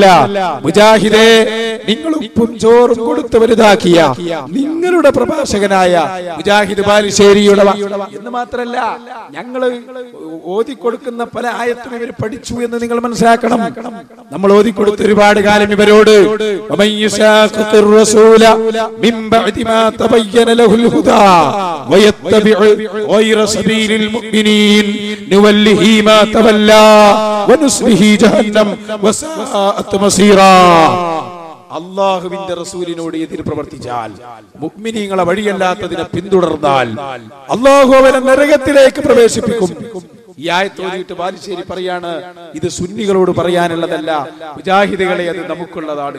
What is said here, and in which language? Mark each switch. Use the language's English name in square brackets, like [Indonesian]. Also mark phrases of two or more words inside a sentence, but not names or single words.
[Malayalam] മുജാഹിദെ, നിങ്ങൾ ഉപ്പും ചോറും കൊടുത്ത് വലുതാക്കിയ നിങ്ങളുടെ പ്രഭാഷകനായ മുജാഹിദ് ബാലുശ്ശേരിയുടെ എന്ന് മാത്രല്ല, ഞങ്ങൾ ഓതിക്കൊടുക്കുന്ന പല ആയത്തും ഇവർ പഠിച്ചു എന്ന് നിങ്ങൾ മനസ്സിലാക്കണം. നമ്മൾ ഓതിക്കൊടുത്ത ഒരുപാട് കാലം ഇവരോട് [Arabic] بعد ما تبين له الهدى ويتبع غير سبيل المؤمنين نوله ما تولى ونصله جهنم وساءت مصيرا. [Malayalam] അള്ളാഹുവിന്റെ റസൂലിനോട് എതിർ പ്രവർത്തിച്ചാൽ, മുഅ്മിനീങ്ങളെ വഴിയല്ലാത്തതിനെ പിന്തുടർന്നാൽ അള്ളാഹു അവനെ നരകത്തിലേക്ക് പ്രവേശിപ്പിക്കും. ഈ ആയത്ത് ഓതിയിട്ട് ബാലുശ്ശേരി പറയാണ്, ഇത് സുന്നികളോട് പറയാനുള്ളതല്ല, മുജാഹിദുകളെ അത് നമുക്കുള്ളതാണ്.